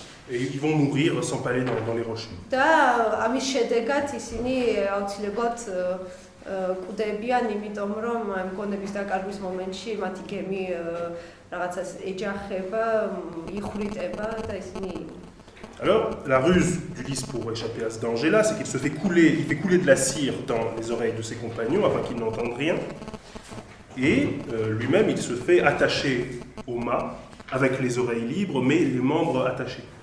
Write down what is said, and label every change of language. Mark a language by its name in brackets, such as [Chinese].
[French] Et ils vont mourir s'empaler dans les rochers. [Georgian] და ამის შედეგად ისინი აუცილებლად კუდებიან, იმიტომ რომ ამ გონების დაკარგვის მომენტში მათი გემი რაღაცას ეჯახება, იხვრიტება და ისინი. [French] Alors, la ruse d'Ulysse pour échapper à ce danger-là, c'est qu'il fait couler de la cire dans les oreilles de ses compagnons afin qu'ils n'entendent rien. Et lui-même, il se fait attacher au mât avec les oreilles libres, mais les membres attachés.